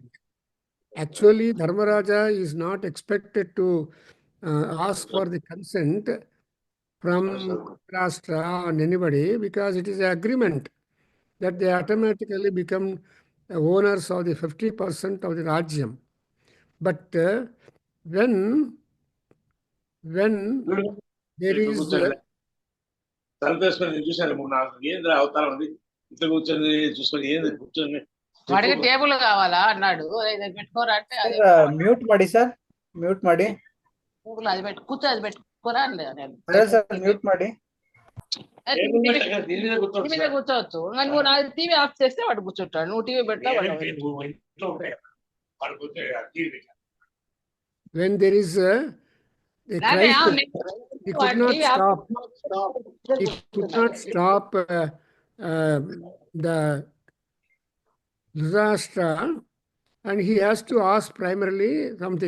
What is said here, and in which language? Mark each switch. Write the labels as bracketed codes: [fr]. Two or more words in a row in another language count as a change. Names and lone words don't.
[en] Actually, Dharmaraja is not expected to ask for the consent from Rashtra or anybody because it is an agreement that they automatically become owners of the 50% of the Rajyam. But when there is [te] వాడికి టేబుల్ కావాలా అన్నాడు పెట్టుకోరా అంటే [kn] మ్యూట్ ಮಾಡಿ ಸರ್ మ్యూట్ ಮಾಡಿ [te] అది పెట్టు కూర్చో అది పెట్టుకోరా అని [kn] మ్యూట్ ಮಾಡಿ [te] మీద కూర్చోవచ్చు నువ్వు నా టీవీ ఆఫ్ చేస్తే వాడు కూర్చుంటాడు నువ్వు టీవీ పెడతా [en] when there is a crisis, he could not stop. He could not stop the Dhritarashtra, and he has to ask primarily something.